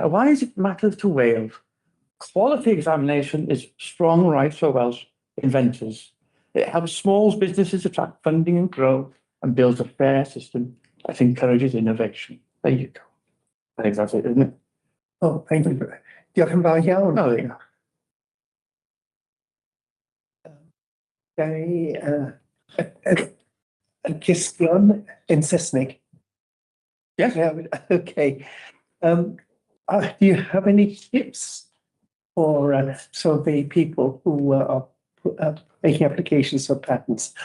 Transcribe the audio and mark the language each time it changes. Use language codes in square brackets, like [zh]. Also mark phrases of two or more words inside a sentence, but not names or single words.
[en] Why does it matter to Wales? Quality examination is strong rights for Welsh inventors. It helps small businesses attract funding and grow and builds a fair system that encourages innovation. There you go. I think that's it, isn't it? Oh, thank you. [cy] Diolch yn fawr iawn. [en] Oh, there you go. [cy] Cwestiwn in Saesneg. [en] Yes. Yeah, okay. Do you have any tips for some of the people who are making applications for patents?